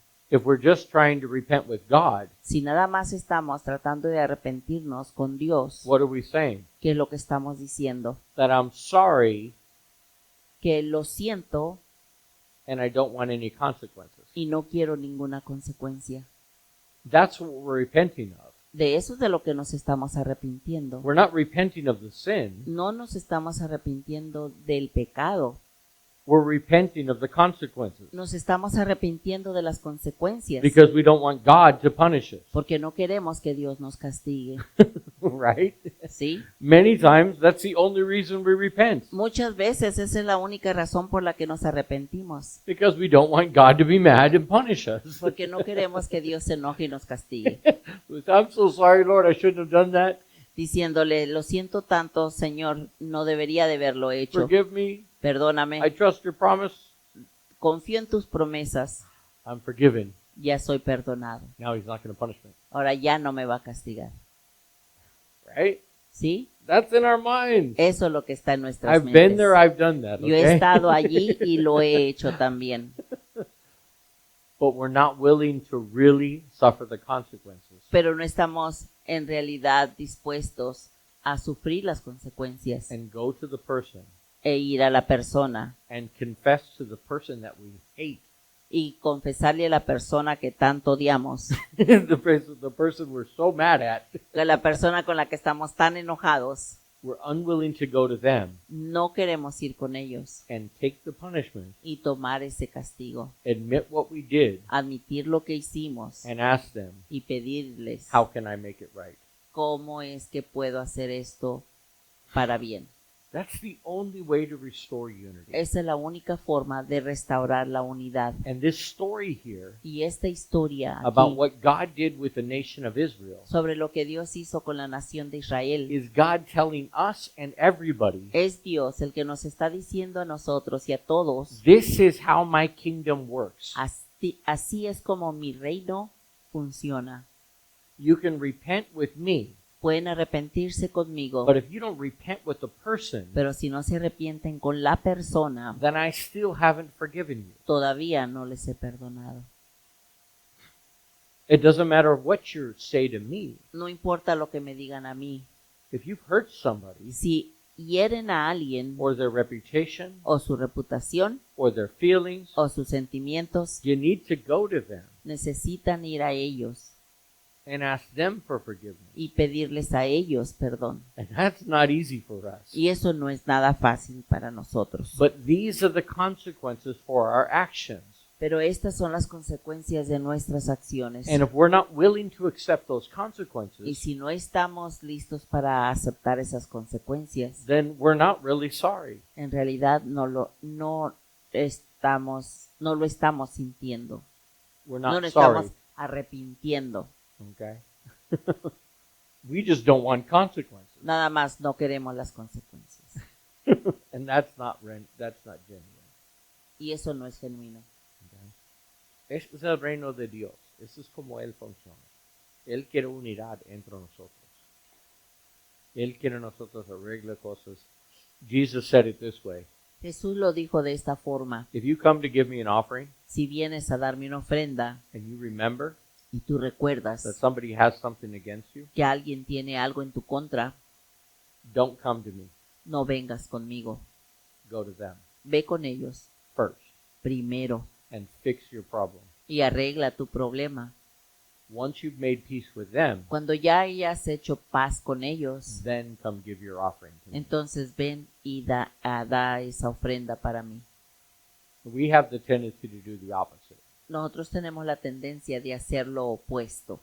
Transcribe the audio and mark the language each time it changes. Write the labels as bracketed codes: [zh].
[en] If we're just trying to repent with God, [es] Si nada más estamos tratando de arrepentirnos con Dios, [en] what are we saying? [es] ¿qué es lo que estamos diciendo? [en] That I'm sorry [es] Que lo siento [en] and I don't want any consequences. [es] y no quiero ninguna consecuencia. [en] That's what we're repenting of. [es] De eso es de lo que nos estamos arrepintiendo. [en] We're not repenting of the sin. [es] No nos estamos arrepintiendo del pecado. [en] We're repenting of the consequences [es] Nos estamos arrepintiendo de las consecuencias. [en] because we don't want God to punish us, [es] Porque no queremos que Dios nos castigue. [en] right? [es] ¿Sí? [en] Many times that's the only reason we repent, [es] Muchas veces esa es la única razón por la que nos arrepentimos. [en] because we don't want God to be mad and punish us. [es] Porque no queremos que Dios se enoje y nos castigue. [en] I'm so sorry, Lord, I shouldn't have done that. [es] Diciéndole, lo siento tanto, Señor, no debería de haberlo hecho. [en] Forgive me. [es] Perdóname, [en] I trust your promise. [es] confío en tus promesas, [en] I'm forgiven. [es] ya soy perdonado. [en] Now he's not going to punish me. [es] Ahora ya no me va a castigar. [en] Right? [es] ¿Sí? [en] That's in our minds. [es] Eso es lo que está en nuestras [en] I've been [es] mentes. [en] there, I've done that. [es] Yo he [en] Okay? [es] estado allí y lo he hecho también. [en] But we're not willing to really suffer the consequences. [es] Pero no estamos en realidad dispuestos a sufrir las consecuencias [en] And go to the person [es] e ir a la persona [en] and confess to the person that we hate. [es] y confesarle a la persona que tanto odiamos, [en] the person we're so mad at. [es] a la persona con la que estamos tan enojados, [en] We're unwilling to go to them [es] no queremos ir con ellos [en] and take the punishment, [es] y tomar ese castigo, [en] admit what we did, [es] admitir lo que hicimos [en] and ask them, [es] y pedirles [en] how can I make it right? [es] cómo es que puedo hacer esto para bien. [en] That's the only way to restore unity. [es] Esa es la única forma de restaurar la unidad. [en] And this story here [es] Y esta historia [en] about [es] aquí, [en] what God did with the nation of Israel [es] sobre lo que Dios hizo con la nación de Israel, [en] is God telling us and everybody, [es] es Dios el que nos está diciendo a nosotros y a todos, [en] this is how my kingdom works. [es] así es como mi reino funciona. [en] You can repent with me [es] pueden arrepentirse conmigo, [en] But if you don't repent with the person, [es] pero si no se arrepienten con la persona, [en] then I still haven't forgiven you. [es] todavía no les he perdonado. [en] It doesn't matter what you say to me. [es] No importa lo que me digan a mí. [en] If you've hurt somebody, [es] Si hieren a alguien, [en] or their reputation, [es] o su reputación, [en] or their feelings, [es] o sus sentimientos, [en] you need to go to them [es] necesitan ir a ellos [en] and ask them for forgiveness. [es] y pedirles a ellos perdón. [en] And that's not easy for us. [es] Y eso no es nada fácil para nosotros. [en] But these are the consequences for our actions. [es] Pero estas son las consecuencias de nuestras acciones. [en] And if we're not willing to accept those [es] Y [en] consequences, [es] si no estamos listos para aceptar esas consecuencias, [en] then we're not really sorry. [es] en realidad no lo estamos sintiendo. [en] We're [es] No [en] not [es] nos [en] sorry. [es] estamos arrepintiendo. [en] Okay? We just don't want consequences. [es] Nada más no queremos las consecuencias. [en] And that's not genuine. [es] Y eso no es genuino. Okay? Este es el reino de Dios. Eso es como Él funciona. Él quiere unidad entre nosotros. Él quiere nosotros arreglar cosas. [en] Jesus said it this way. [es] Jesús lo dijo de esta forma: [en] If you come to give me an offering [es] si vienes a darme una ofrenda [en] and you remember [es] y tú recuerdas [en] that somebody has something against you, [es] que alguien tiene algo en tu contra, [en] don't come to me. [es] no vengas conmigo. [en] Go to them [es] Ve con ellos [en] first [es] primero [en] and fix your problem. [es] y arregla tu problema. [en] Once you've made peace with them, [es] Cuando ya hayas hecho paz con ellos, [en] then come give your offering to me. [es] entonces ven y da esa ofrenda para mí. [en] We have the tendency to do the opposite. [es] Nosotros tenemos la tendencia de hacer lo opuesto.